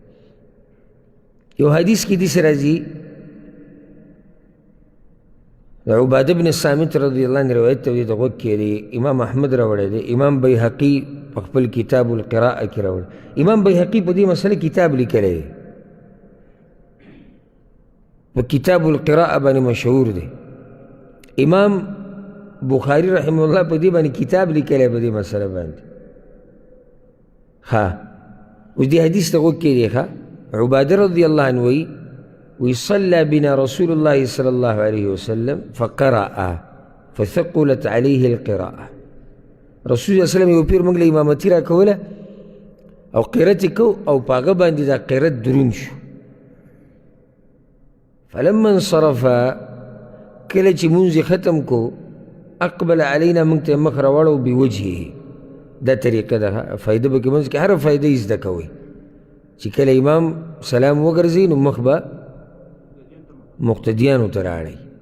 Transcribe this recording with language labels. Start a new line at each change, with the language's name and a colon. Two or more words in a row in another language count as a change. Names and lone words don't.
Pashto: یو حدیث کې داسې راځي عبادة بن الصامت
Arabic: رضی اللہ عنہ
Pashto: روایت ته د غوږ کېدی امام احمد راوړی دی، امام بیهقي په خپل کتاب القراءه کې راوړی. امام بیهقي په دې مسله کتاب لیکلی دی، په کتاب القراءه باندې مشهور دی. امام بخاری
Arabic: رحمه الله
Pashto: په دې باندې کتاب لیکلی په دې مسله باندې. ها اوس دې حدیث ته غوږ کېدی.
Arabic: ښه عباده رضی الله عنه ويصلى بنا رسول الله صلى الله عليه وسلم فقرأ فثقلت عليه القراءة. رسول الله صلى الله عليه وسلم
Pashto: یو پیر موږ له امامتي راکوله او قرت یې کو او په هغه باندې دا قرت دروند شو.
Arabic: فلما انصرف
Pashto: کله چې مونځ یې ختم کو
Arabic: اقبل علینا
Pashto: موږ ته مخ راواړو بوجهه. دا طریقه ده، فایده به کې مونځ کې هر فایده یې زده کوئ چې کله امام سلام وګرځي نو مخ به مقتدیانو ته راړئ.